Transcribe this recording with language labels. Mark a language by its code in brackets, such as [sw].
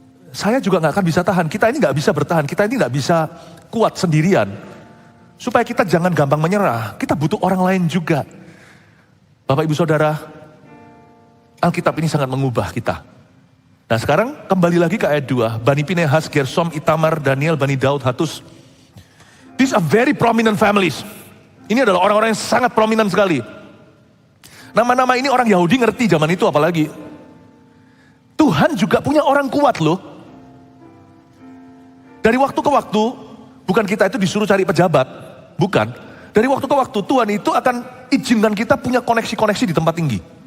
[id] Saya juga gak akan bisa tahan, kita ini gak bisa bertahan, kita ini gak bisa kuat sendirian. Supaya kita jangan gampang menyerah, kita butuh orang lain juga. Bapak Ibu Saudara, Alkitab ini sangat mengubah kita. Nah sekarang kembali lagi ke ayat 2. Bani Pinehas, Gersom, Itamar, Daniel, Bani Daud, Hatus. [en] These are very prominent families. [id] Ini adalah orang-orang yang sangat prominent sekali. Nama-nama ini orang Yahudi ngerti zaman itu apalagi. Tuhan juga punya orang kuat loh. Dari waktu ke waktu, bukan kita itu disuruh cari pejabat. Bukan. Dari waktu ke waktu Tuhan itu akan izinkan kita punya koneksi-koneksi di tempat tinggi.